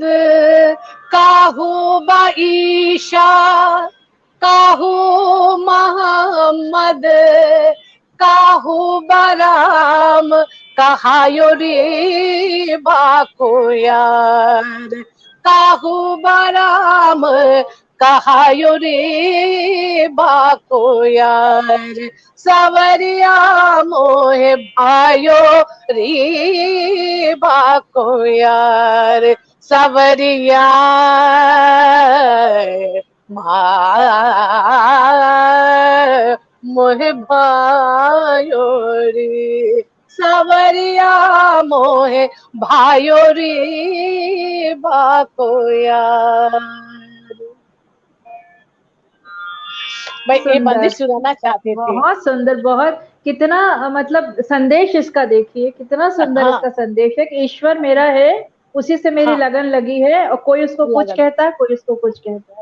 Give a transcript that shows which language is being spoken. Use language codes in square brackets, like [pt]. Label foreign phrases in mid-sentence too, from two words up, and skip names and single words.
[bra] काहू ईशा, काहू मोहम्मद, काहू राम, कहायो रे बाको यार, काहू राम, कहायो रे बाको यार, सवरिया मोहे भायो रे बाको यार, सवरिया मोहे भायो रे, सवरिया मोहे भायो रे बाको यार। [hi] मैं ये बंदिश सुनाना चाहती थी। बहुत सुंदर, बहुत, कितना मतलब संदेश इसका देखिए, कितना सुंदर हाँ। इसका संदेश है कि ईश्वर मेरा है, उसी से मेरी लगन लगी है, और कोई उसको कुछ कहता है, कोई उसको कुछ कहता है,